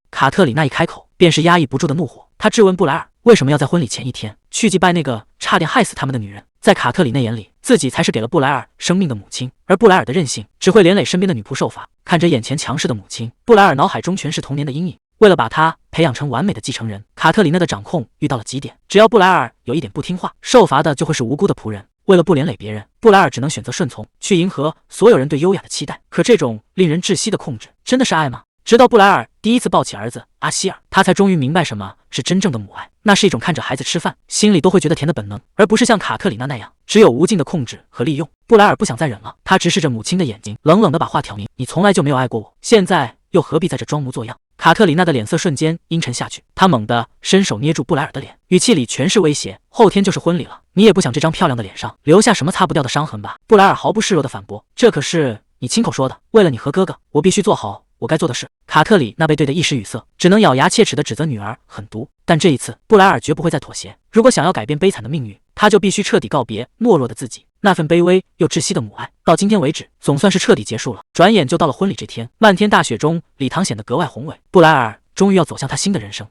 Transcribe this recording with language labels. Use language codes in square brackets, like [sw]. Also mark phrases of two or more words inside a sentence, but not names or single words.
[zh] 卡特里娜一開口，便是壓抑不住的怒火。她質問布萊爾，為什麼要在婚禮前一天去祭拜那個差點害死他們的女人？在卡特里娜眼裡，自己才是給了布萊爾生命的母親，而布萊爾的任性只會連累身邊的女僕受罰。看着眼前強勢的母親，布萊爾腦海中全是童年的陰影。為了把她培養成完美的繼承人，卡特里娜的掌控遇到了極點。只要布萊爾有一點不聽話，受罰的就會是無辜的僕人。為了不連累別人，布萊爾只能選擇順從，去迎合所有人對優雅的期待。可這種令人窒息的控制，真的是愛嗎？直到布萊爾第一次抱起兒子阿希爾，他才終於明白什麼是真正的母愛。那是一種看着孩子吃飯，心裡都會覺得甜的本能，而不是像卡特里娜那樣，只有無盡的控制和利用。布萊爾不想再忍了，他直視着母親的眼睛，冷冷地把話挑明：你從來就沒有愛過我，現在又何必在這裝模作樣？卡特里娜的臉色瞬間陰沉下去，她猛地伸手捏住布萊爾的臉，語氣裡全是威脅：後天就是婚禮了，你也不想這張漂亮的臉上留下什麼擦不掉的傷痕吧？布萊爾毫不示弱地反駁：這可是你親口說的，為了你和哥哥，我必須做好我該做的事。卡特里娜被对得一时語塞，只能咬牙切齒地指責女兒狠毒。但這一次，布萊爾絕不會再妥協。如果想要改變悲慘的命運，他就必須徹底告別懦弱的自己。那份卑微又窒息的母愛，到今天為止，總算是徹底結束了。轉眼就到了婚禮這天，漫天大雪中，禮堂顯得格外宏偉。布萊爾終於要走向他新的人生。